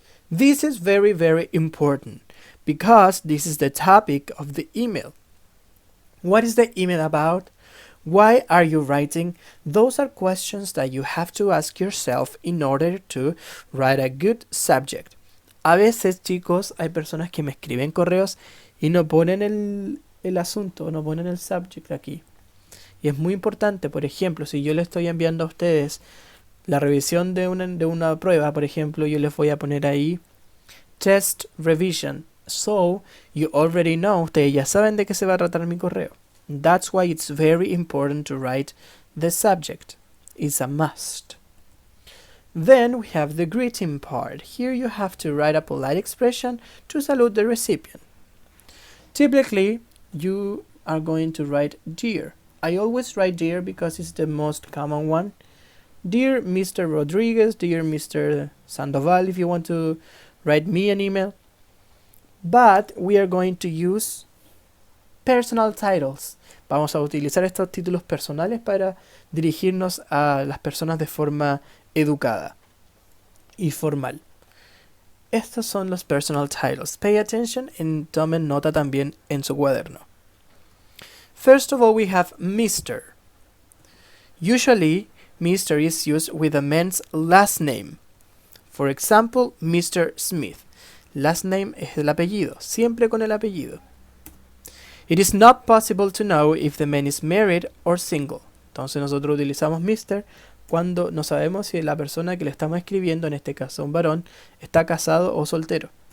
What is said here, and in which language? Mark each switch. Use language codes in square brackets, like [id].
[en] This is very, very important because this is the topic of the email. What is the email about? Why are you writing? Those are questions that you have to ask yourself in order to write a good subject. [es] A veces, chicos, hay personas que me escriben correos y no ponen el asunto, no ponen el subject aquí. Y es muy importante, por ejemplo, si yo le estoy enviando a ustedes la revisión de una prueba, por ejemplo, yo les voy a poner ahí [en] test revision. So, you already know, [es] ustedes ya saben de qué se va a tratar mi correo. [en] That's why it's very important to write the subject. It's a must. Then we have the greeting part. Here you have to write a polite expression to salute the recipient. Typically, you are going to write dear. I always write dear because it's the most common one. Dear Mr. Rodriguez, dear Mr. Sandoval, if you want to write me an email. But we are going to use personal titles. [es] Vamos a utilizar estos títulos personales para dirigirnos a las personas de forma educada y formal. Estos son los personal titles. [en] Pay attention and [es] tomen nota también en su cuaderno. [en] First of all, we have Mr. Usually, Mr. is used with a man's last name. For example, Mr. Smith. [es] Last name es el apellido, siempre con el apellido. [en] It is not possible to know if the man is married or single. [es] Entonces nosotros utilizamos Mr. cuando no sabemos si la persona que le estamos escribiendo, en este caso un varón, está casado o soltero.